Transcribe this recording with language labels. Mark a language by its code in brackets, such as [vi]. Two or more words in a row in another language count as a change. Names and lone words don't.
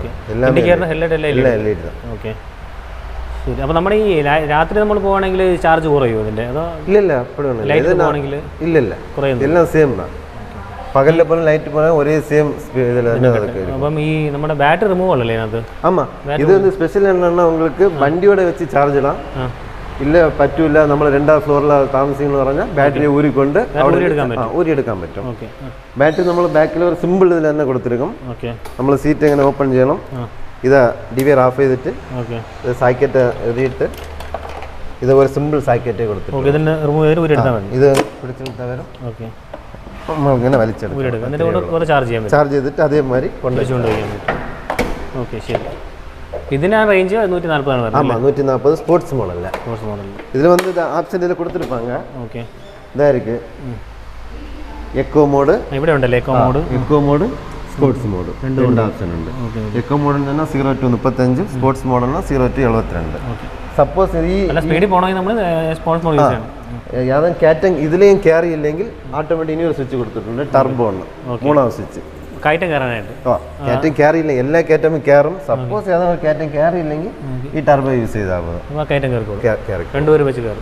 [ml] എല്ലാം [en] indicator headlight [ml] എല്ലാം [ta] LED தான். [ml] ഓക്കെ ശരി. അപ്പോൾ നമ്മുടെ ഈ രാത്രി നമ്മൾ പോവാണെങ്കിൽ ചാർജ് കുറയുമോ ഇതിൻ്റെ? അതോ ഇല്ല അപ്പോഴൊന്നും ലൈറ്റ് പോവാണെങ്കിൽ ഇല്ല കുറയുന്നു. എല്ലാം സെയിം தான். പകലിലെ പോലെ ലൈറ്റ് പോലെ ഒരേ സെയിം ഇതിൽ തന്നെ നടക്കും. അപ്പം ഈ നമ്മുടെ [en] battery remove [ml] അല്ലേ അതിനകത്ത്? [ta] ஆமா இது வந்து ஸ்பெஷல் என்னன்னா உங்களுக்கு வண்டியோட வச்சு சார்ஜ் இடலாம். [ml] இல்ல പറ്റൂല നമ്മൾ രണ്ടാം ഫ്ലോറിൽ താമസിക്കുന്നു പറഞ്ഞാൽ ബാറ്ററി ഊരിക്കൊണ്ട് ഊരിയെടുക്കാൻ പറ്റും. ബാറ്ററി നമ്മൾ ബാക്കിൽ ഒരു സിമ്പിൾ ഇതിൽ തന്നെ കൊടുത്തിരിക്കും. നമ്മൾ സീറ്റ് എങ്ങനെ ഓപ്പൺ ചെയ്യണം, ഇതാ ഡിവൈർ ഓഫ് ചെയ്തിട്ട് സാക്കറ്റ് എഴുതിയിട്ട് ഇത് ഒരു സിമ്പിൾ സാക്കറ്റ് കൊടുത്തിട്ട് ഇത് പിടിച്ചെടുത്താൽ വരും. നമ്മളിങ്ങനെ വലിച്ചെടുക്കും, ചാർജ് ചെയ്തിട്ട് അതേമാതിരി കൊണ്ടുപോയി. ഓക്കെ ശരി. ഇതിനാ റേഞ്ച് 140 [ta] ஆமா 140 [en] sports model. [ta] இதுல வந்து ஆப்ஷன் இதுல கொடுத்திருப்பாங்க. ஓகே இதா இருக்கு. [en] eco mode [ml] ഇവിടെ ഉണ്ടല്ലേ? [en] eco mode sports mode [ta] ரெண்டு ஆப்ஷன் ഉണ്ട്. [en] eco mode [ta] ன்னா 0 to 35, [en] sports mode [ta] 0 to 72. [en] okay suppose [ml] ഈ അല്ല സ്പീഡിൽ പോണമെങ്കിൽ നമ്മൾ [en] sports mode use [ml] ചെയ്യണം. യാതൊരു കാറ്റം ഇതിലെയും ക്യാരി ഇല്ലെങ്കിൽ ഓട്ടോമാറ്റിക് ഇനി ഒരു സ്വിച്ച് കൊടുത്തിട്ടുണ്ട്, ടർബോ ആണ്, മൂന്നാം സ്വിച്ച് കയറ്റം കയറാനായിട്ട്. കയറ്റം ക്യാരി ഇല്ല, എല്ലാ കയറ്റവും കയറും. സപ്പോസ് ഏതെങ്കിലും കയറ്റം ക്യാരി ഇല്ലെങ്കിൽ ഈ [en] turbo use [ml] ചെയ്താൽ മതി, കയറ്റം കയറി രണ്ടുപേരും വെച്ച് കയറും.